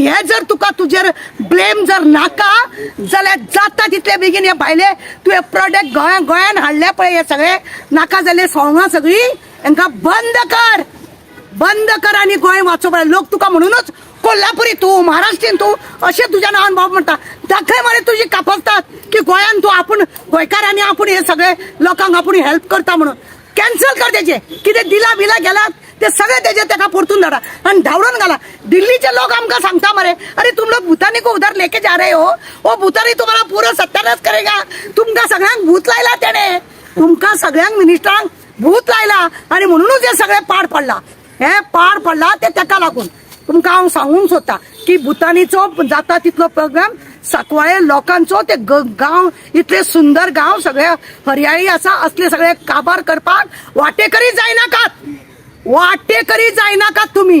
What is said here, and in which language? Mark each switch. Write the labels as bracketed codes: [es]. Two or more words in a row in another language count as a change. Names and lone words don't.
[kok] हे जर तुका तुजेर ब्लेम जर नाका जाल्यार जाता तितले बेगीन हे भायले तुवें प्रोडक्ट गोंयान हाडले पळय हे सगळे नाका जाल्ले सोंगां सगळी हांकां बंद कर आनी गोंय वाचोवपाक लोक तुका म्हणूनच कोल्हापुरी तू महाराष्ट्रीयन तू [mr] असे तुझ्या [kok] नावान भाव म्हणता दाखय मरे तुझी कापसतात की गोंयान तू आपण गोंयकारांनी आपण हे सगळे लोकांक आपण हेल्प करता म्हणून कॅन्सल कर त्याचे कितें दिला बिला गेलात ते सगळे त्याचे तेका परतून धाडा आणि धावडून घाला. दिल्लीचे लोक आमका सांगता मरे [hi] अरे तुम लोग भूतानी को उधर लेके जा रहे हो वो भूतानी तुम्हाला पूरा सत्यानाश करेगा. [kok] तुमका सगळ्यांक भूत लायला त्याने तुमका सगळ्यांक मिनिस्टरांक भूत लायला आणि म्हणूनच हे सगळे पाड पडला. हे पाड पडला ते तेका लागून तुमका हांव सांगूंक सोदता की भूतानीचो जाता तितलो प्रोग्राम साकवाळे लोकांचो ते गांव इतले सुंदर गांव सगळे हरियाळी आसा असले सगळे काबार करपाक वाटेकरी जायनाकात तुम्ही.